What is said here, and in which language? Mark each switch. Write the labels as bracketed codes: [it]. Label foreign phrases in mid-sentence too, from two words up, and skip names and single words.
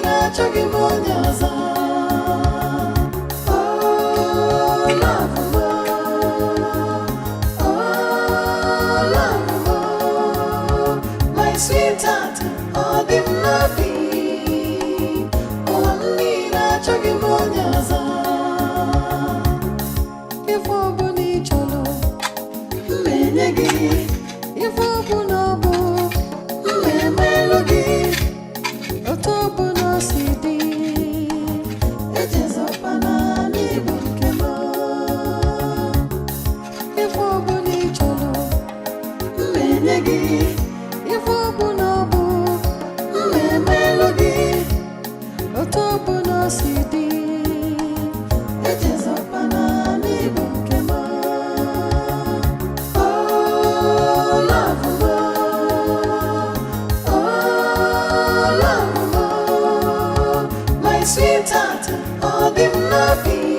[ig] achọghị m onye ọzọ. [en] Sweetheart, all the loving, only [ig] achọghị m onye ọzọ. Ife ọbụla ị chọrọ, m na-enye gị. Ife ọbụla ọ bụ, m na-emelụ gị. Otu ọbụla o si dị, echezọkwana n'ịbụ nke m. Ife ọbụla ị chọrọ, m na-enye gị. Ife ọbụla ọ bụ, m na-emelụ gị. Otu ọbụla o si dị, echezọkwana n'ịbụ nke m. Oh, love m. Oh, love m. [en] My sweetheart, [ig] ọ dị m n'obi.